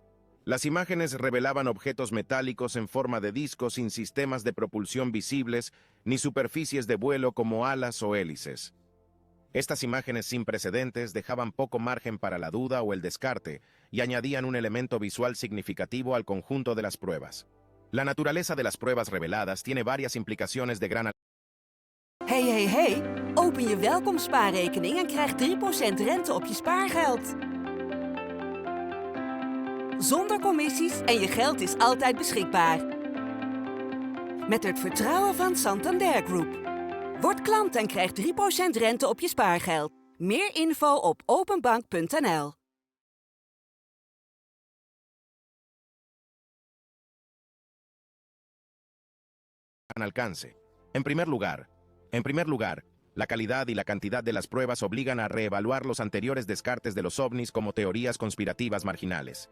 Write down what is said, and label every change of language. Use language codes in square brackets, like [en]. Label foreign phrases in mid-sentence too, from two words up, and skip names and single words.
[es] Las imágenes revelaban objetos metálicos en forma de discos sin sistemas de propulsión visibles ni superficies de vuelo como alas o hélices. Estas imágenes sin precedentes dejaban poco margen para la duda o el descarte y añadían un elemento visual significativo al conjunto de las pruebas. La naturaleza de las pruebas reveladas tiene varias implicaciones de gran. [nl] Hey. Open je welkomstspaarrekening en krijg 3% rente op je spaargeld. Zonder commissies en je geld is altijd beschikbaar. Met het vertrouwen van Santander Group. Word klant en krijg 3% rente op je spaargeld. Meer info op openbank.nl. [es] Alcance. En primer lugar, la calidad y la cantidad de las pruebas obligan a reevaluar los anteriores descartes de los ovnis como teorías conspirativas marginales.